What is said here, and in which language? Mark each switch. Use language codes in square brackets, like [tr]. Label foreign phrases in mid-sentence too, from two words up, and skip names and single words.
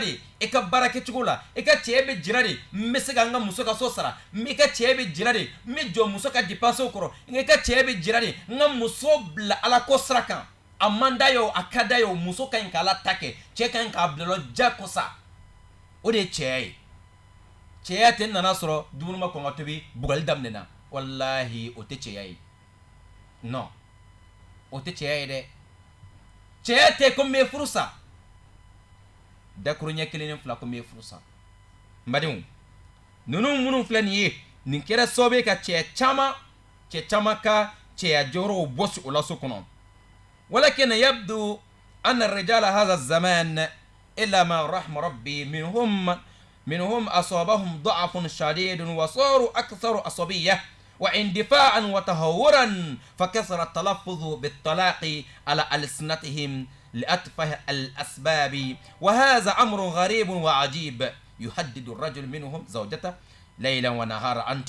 [bm] de i ka baara kɛcogo la i ka cɛya bɛ jira de n bɛ se ka n ka muso ka so sara i ka cɛya bɛ jira de n bɛ jɔ muso ka dépenses kɔrɔ i ka cɛya bɛ jira de n ka muso bila ala ko sira kan a man d'a ye o a ka d'a ye o muso ka ɲi k'ala ta kɛ cɛ ka ɲi k'a bila lɔ jakosa o de ye cɛya ye cɛya tɛ nana sɔrɔ dumuni ma kɔn ka tobi bugali daminɛna walahi o tɛ cɛya ye non o tɛ cɛya ye dɛ cɛya tɛ ko n bɛ furu sa dakuru ɲɛ kelen ni fila ko n bɛ furu sa n badenw ninnu minnu filɛ nin ye nin kɛra sababu ye ka cɛ caman ka cɛya jɔyɔrɔw bɔsi o la so kɔnɔ [ar] ولكن يبدو أن الرجال هذا الزمان إلا ما رحم ربي منهم أصابهم ضعف شديد وصاروا أكثر عصبية واندفاعا وتهورا فكثر التلفظ بالطلاق على ألسنتهم لأتفه الأسباب وهذا أمر غريب وعجيب يهدد الرجل منهم زوجته ليلا ونهارا أنت